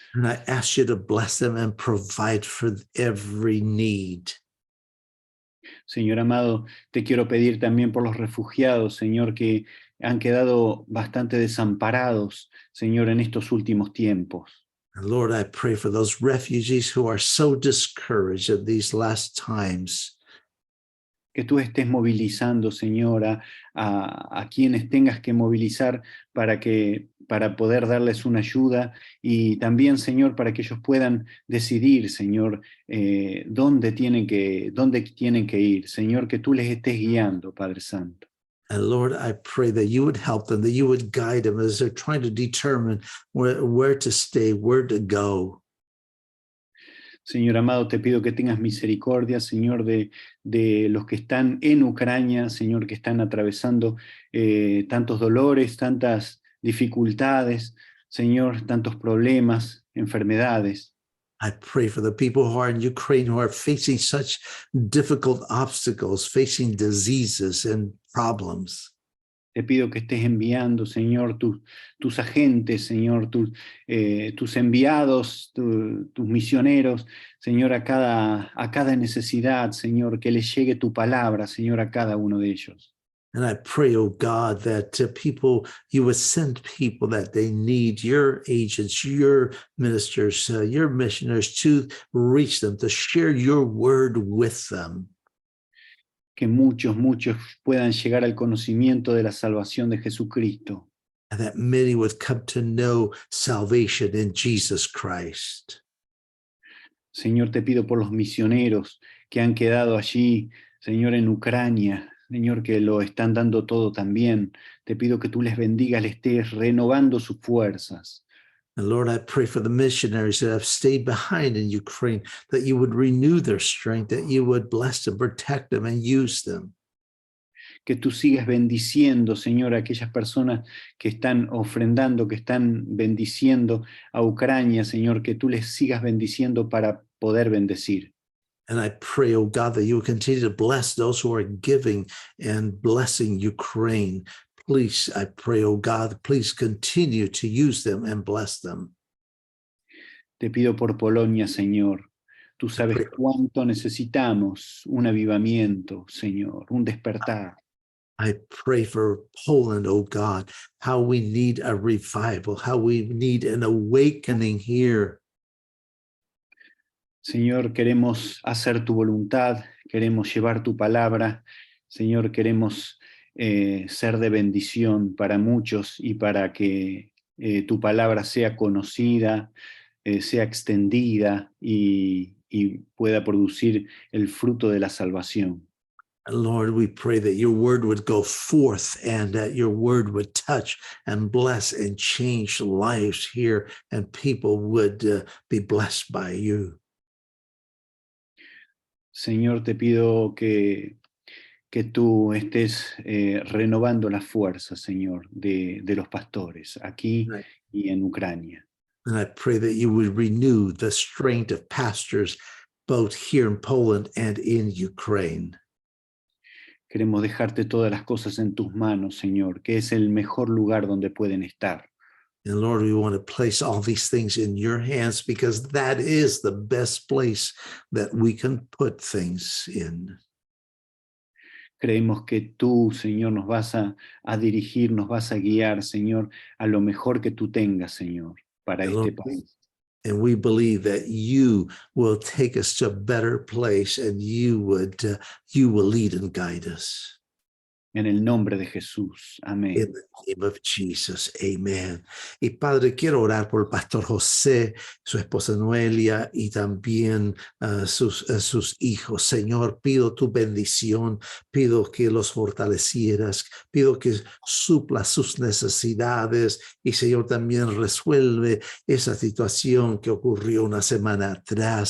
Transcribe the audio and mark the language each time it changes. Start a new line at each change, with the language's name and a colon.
English: And I ask you to bless them and provide for every need.
Spanish: Señor amado, te quiero pedir también por los refugiados, Señor, que han quedado bastante desamparados, Señor, en estos últimos tiempos.
English: And Lord, I pray for those refugees who are so discouraged at these last times.
Spanish: Que tú estés movilizando, Señor, a quienes tengas que movilizar para poder darles una ayuda y también, Señor, para que ellos puedan decidir, Señor, dónde tienen que ir. Señor, que tú les estés guiando, Padre Santo.
English: And Lord, I pray that you would help them, that you would guide them as they're trying to determine where to stay, where to go.
Spanish: Señor amado, te pido que tengas misericordia, Señor, de los que están en Ucrania, Señor, que están atravesando tantos dolores, tantas dificultades, Señor, tantos problemas, enfermedades.
English: I pray for the people who are in Ukraine who are facing such difficult obstacles, facing diseases and problems.
Spanish: Te pido que estés enviando, Señor, tus agentes, Señor, tus enviados, tus misioneros, Señor, a cada necesidad, Señor, que les llegue tu palabra, Señor, a cada uno de ellos.
English: And I pray, oh God, that you would send people that they need, your agents, your ministers, your missionaries to reach them, to share your word with them.
Spanish: Que muchos puedan llegar al conocimiento de la salvación de Jesucristo.
English: And that many would come to know salvation in Jesus Christ.
Spanish: Señor, te pido por los misioneros que han quedado allí, Señor, en Ucrania, Señor, que lo están dando todo también. Te pido que tú les bendigas, les estés renovando sus fuerzas.
English: And Lord, I pray for the missionaries that have stayed behind in Ukraine, that you would renew their strength, that you would bless them, protect them, and use them.
Spanish: Que tú sigas bendiciendo, Señor, a aquellas personas que están ofrendando, que están bendiciendo a Ucrania, Señor, que tú les sigas bendiciendo para poder bendecir.
English: And I pray, oh God, that you will continue to bless those who are giving and blessing Ukraine. Please, I pray, oh God, please continue to use them and bless them.
Spanish: Te pido por Polonia, Señor. Tú sabes cuánto necesitamos un avivamiento, Señor, un despertar.
English: I pray for Poland, oh God, how we need a revival, how we need an awakening here.
Spanish: Señor, queremos hacer tu voluntad, queremos llevar tu palabra. Señor, queremos ser de bendición para muchos y para que tu palabra sea conocida, sea extendida y pueda producir el fruto de la salvación.
English: Lord, we pray that your word would go forth and that your word would touch and bless and change lives here, and people would be blessed by you.
Spanish: Señor, te pido que tú estés renovando las fuerzas, Señor, de los pastores aquí y en Ucrania.
English: And I pray that you would renew the strength of pastors both here in Poland and in Ukraine.
Spanish: Queremos dejarte todas las cosas en tus manos, Señor, que es el mejor lugar donde pueden estar.
English: And Lord, we want to place all these things in your hands because that is the best place that we can put things in.
Spanish: Creemos que tú, Señor, nos vas a dirigir, nos vas a guiar, Señor, a lo mejor que tú tengas, Señor, para este país.
English: And we believe that you will take us to a better place, and you will lead and guide us.
Spanish: En el nombre de Jesús. Amén.
English: In the name of Jesus, amen.
Spanish: Y Padre, quiero orar por el pastor José, su esposa Noelia y también sus hijos. Señor, pido tu bendición, pido que los fortalecieras, pido que supla sus necesidades y, Señor, también resuelve esa situación que ocurrió una semana atrás.